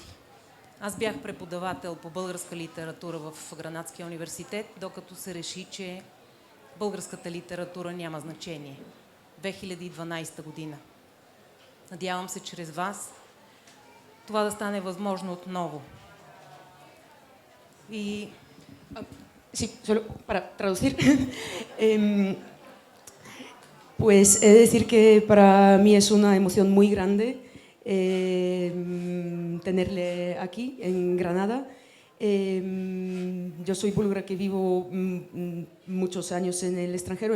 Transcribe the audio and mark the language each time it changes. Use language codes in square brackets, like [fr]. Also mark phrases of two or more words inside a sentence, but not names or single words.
[bg] Аз бях преподавател по българска литература в Гранадския университет, докато се реши, че българската литература няма значение. 2012 година. Надявам се чрез вас това да стане възможно отново. И... [es] Sí, solo para traducir. Pues he de decir que para mí es una emoción muy grande tenerle aquí en Granada. Yo soy búlgara que vivo muchos años en el extranjero.